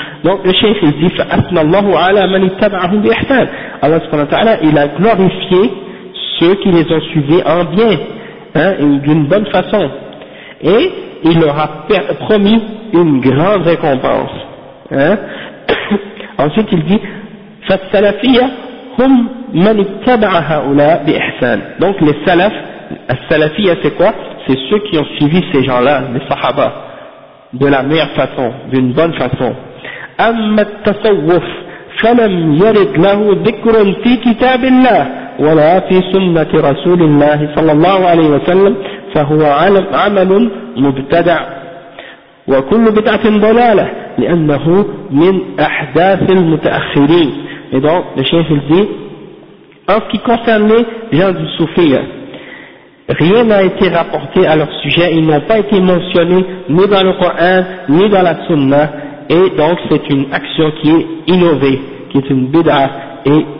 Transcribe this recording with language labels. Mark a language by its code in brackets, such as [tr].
[fr] Donc, le cheikh, il dit, [ar] فَأَثْنَ اللَّهُ عَلَى مَنِ اتَّبَعَهُمْ بِإِحْسَانِ [fr] Allah subhanahu wa ta'ala, il a glorifié ceux qui les ont suivis en bien. Hein? Et d'une bonne façon. Et il leur a promis une grande récompense. Hein? Ensuite, il dit, [ar] فَالسَّلَفِيَ هم من اتبع هؤلاء بإحسان. [fr] Donc les salaf, as-salafiyya c'est quoi? C'est ceux qui ont suivi ces gens-là, les sahaba, de la meilleure façon, d'une bonne façon. [ar] أما التصوف فلم يرد له ذكر في كتاب الله ولا في سنة رسول الله صلى الله عليه وسلم فهو عمل مبتدع وكل بدعة ضلالة لأنه من أحداث المتأخرين. [fr] Et donc, le chef il dit, en ce qui concerne les gens du soufi, rien n'a été rapporté à leur sujet, ils n'ont pas été mentionnés ni dans le Coran, ni dans la Sunna, et donc c'est une action qui est innovée, qui est une bid'a, et